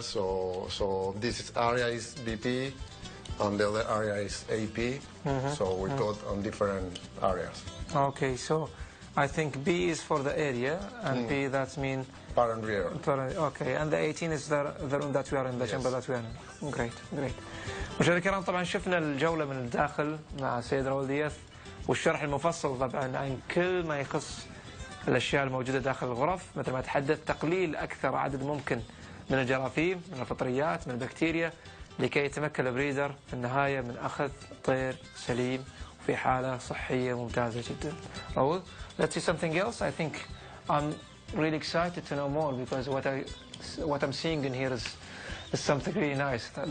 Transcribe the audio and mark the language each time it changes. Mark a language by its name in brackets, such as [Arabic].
[English] So this area is BP, and the other area is AP. So we got on different areas. Okay, so I think B is for the area, and P that means parent rear. Okay, and the 18 is the room that we are in, the chamber that we are in. Great, great. [Arabic] مشاهدينا الكرام، طبعا شفنا الجولة من الداخل مع السيد راول دياث والشرح المفصل طبعا عن كل ما يخص الأشياء الموجودة داخل الغرف، مثل ما تحدث تقليل أكثر عدد ممكن من الجراثيم، من الفطريات، من البكتيريا، لكي يتمكن البريدر في النهاية من أخذ طير سليم وفي حالة صحية ممتازة جدا. [English] راول, let's see something else. I think I'm really excited to know more because what I'm seeing in here is something really nice.